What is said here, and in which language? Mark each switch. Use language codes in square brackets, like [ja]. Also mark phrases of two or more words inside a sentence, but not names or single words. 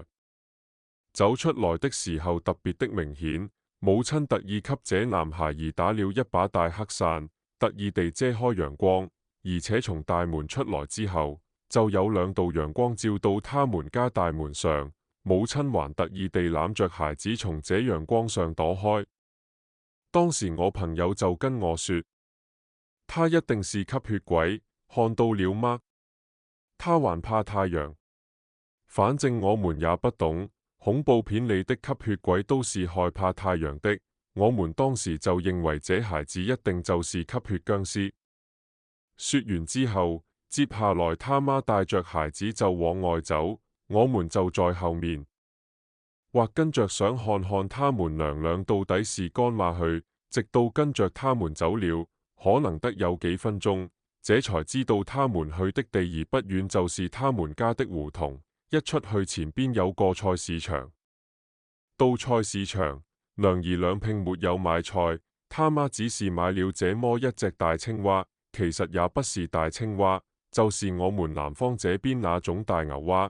[zh] 走出來的時候特別的明顯，母親特意給這男孩兒打了一把大黑傘，特意地遮開陽光，而且從大門出來之後，就有2道陽光照到他們家大門上。母親還特意地攬着孩子從這陽光上躲開。當時我朋友就跟我說，他一定是吸血鬼，看到了嗎？他還怕太陽。反正我們也不懂，恐怖片裏的吸血鬼都是害怕太陽的。我們當時就認為這孩子一定就是吸血僵屍。說完之後，接下來他媽帶着孩子就往外走，我們就在後面，或跟着想看看他們娘倆到底是幹嘛去，直到跟着他們走了，可能得有幾分鐘，這才知道他們去的地兒不遠就是他們家的胡同，一出去前邊有個菜市場。到菜市場，娘兒兩拼沒有買菜，他媽只是買了這麼一隻大青蛙，其實也不是大青蛙，就是我們南方這邊那種大牛蛙。